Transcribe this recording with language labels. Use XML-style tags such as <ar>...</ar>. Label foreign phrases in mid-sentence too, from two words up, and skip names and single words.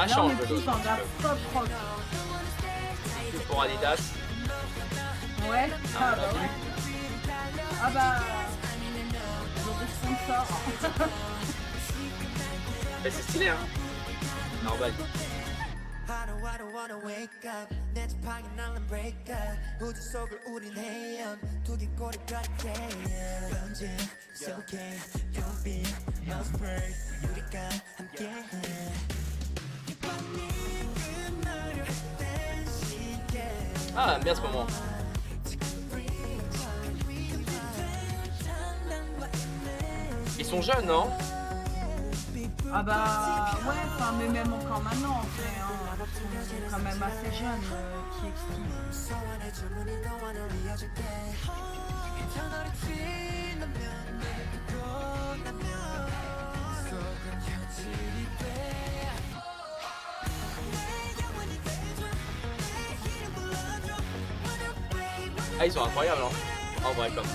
<fr>Là, on change est de plus l'autre. dans la pop rock. Plus pour Adidas. Ouais. Ah bah vas-y. ouais. Ah bah. Ils ont des sponsors. Mais c'est stylé, hein? Normal.</fr> <en>I don't wanna wake up</en> <ko>내 지팡이 날린</ko> <en>break up</en> <ko>우주 속을 우린 헤엄 두개골이 같아 번진 속에</ko> <en>You'll be my spray</en> <ko>우리가 함께해 이밤이 끝나려 했던 시계</ko> <fr>Ah, j'aime bien ce moment. Ils sont jeunes, non? Ah bah ouais, enfin mais même encore maintenant en fait, hein, ils sont quand même assez jeunes, TXT.</fr> <ko>소원의 주문이 너와 널 이어줄게 터널이 지나면 내게 나면 속은 현실이 돼 내 영원히 돼줘 내 이름 불러줘</ko> <en>Run away, run</en> <fr>Ah, ils sont incroyables, hein? En vrai, comme</fr>